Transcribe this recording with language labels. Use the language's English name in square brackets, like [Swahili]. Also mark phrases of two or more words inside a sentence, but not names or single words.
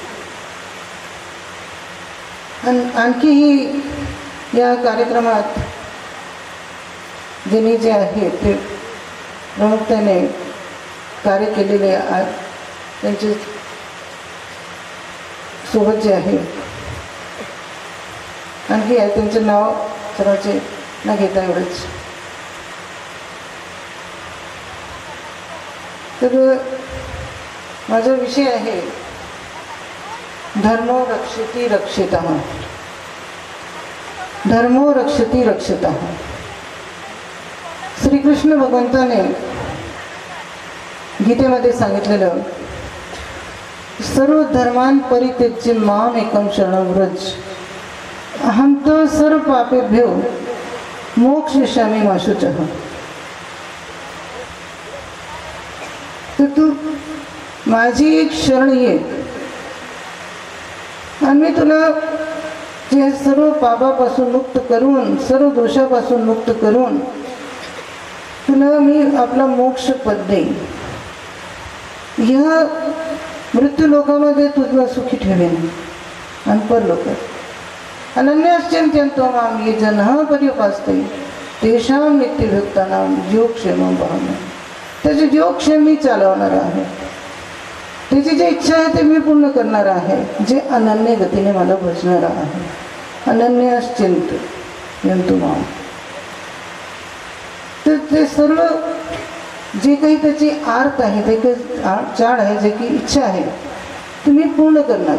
[Marathi] आणि आणखीही या कार्यक्रमात ज्यांनी जे आहे ते प्रमुखतेने कार्य केलेले त्यांचे सोबत जे आहे आणखी आहे त्यांचं नाव सर्वांचे न घेता एवढंच. तर माझा विषय आहे [Sanskrit] धर्मो रक्षति रक्षितः. धर्मो रक्षति रक्षितः. [Marathi] श्रीकृष्ण भगवंताने गीतेमध्ये सांगितलेलं [Sanskrit] सर्व धर्मान परित्यज्य माम एकम शरणं व्रज अहम तो सर्व पापेभ्यो मोक्षयिष्यामि मा शुचः. [Marathi] तर तू माझी एक शरण ये आणि मी तुला जे सर्व पापापासून मुक्त करून सर्व दोषापासून मुक्त करून तुला मी आपला मोक्ष पद देईन. ह्या मृत्यू लोकामध्ये तुला सुखी ठेवेन आणि परलोकात [Sanskrit] अनन्याश्चिंत्यन्तो मां ये जनः पर्युपासते तेषां नित्यभक्तानां योगक्षेमं वहामि. [Marathi] त्याचे योगक्षेम मी चालवणार आहे. त्याची जी इच्छा आहे ते मी पूर्ण करणार आहे. जे अनन्य गतीने मला भजणार आहे. [Sanskrit] अनन्याश्चिंत्यन्तो मां. [Marathi] तर ते सर्व जे काही त्याची आर्त आहे, ते काही चाड आहे, जे काही इच्छा आहे ती मी पूर्ण करणार.